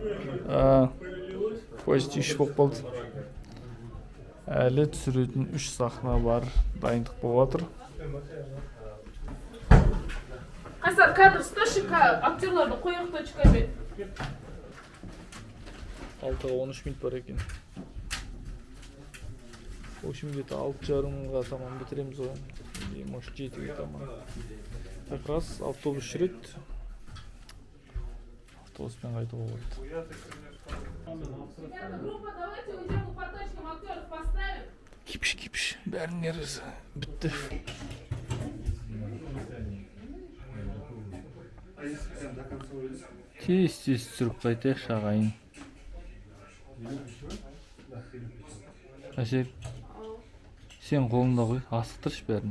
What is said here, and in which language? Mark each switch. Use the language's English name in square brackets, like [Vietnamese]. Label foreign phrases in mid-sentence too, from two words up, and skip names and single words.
[Kazakh] Почти 3 болып қалды. Әлі түсіретін 3 сахна бар. Дайындық болып жатыр. Қайсар, кадр, сташика, актерларды қояқ точкамен. 6-ға 13 минут бар екен. [Russian] В общем, где-то [Kazakh] 6:30-ға таман бітіреміз ғой. [Russian] Или, может, [Kazakh] 7-ге таман. [Russian] Как раз [Kazakh] автобус жүреді. Автобуспен қайтуға болады. [Russian] Ребята, группа, давайте уйдем по точкам, актеров поставим. [Kazakh] Кипіш. Бәрінің нервісі бітті. Тез түсіріп қайтайық шағайын. Әсер, сен қолында ғой, асықтыршы бәрін.